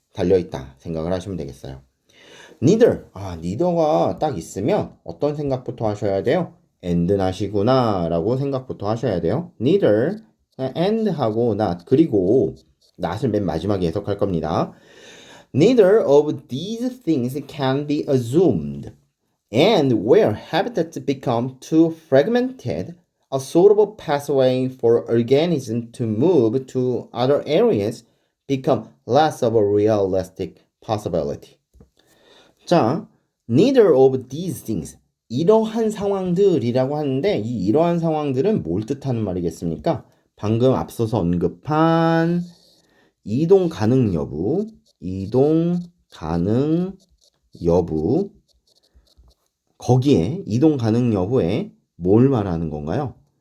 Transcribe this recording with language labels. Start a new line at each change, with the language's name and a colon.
Korean: 달려있다 생각을 하시면 되겠어요.
English: neither.
Korean: neither가 딱 있으면 어떤 생각부터 하셔야 돼요? and not이구나 라고 생각부터 하셔야 돼요. neither, and 하고 not, 그리고 not을 맨 마지막에 해석할 겁니다.
English: Neither of these things can be assumed. And where habitats become too fragmented, a suitable pathway for organisms to move to other areas become less of a realistic possibility. 자, neither of these things.
Korean: 이러한 상황들이라고 하는데 이 이러한 상황들은 뭘 뜻하는 말이겠습니까? 방금 앞서서 언급한 이동 가능 여부, 이동 가능 여부, 거기에 이동 가능 여부에 뭘 말하는 건가요?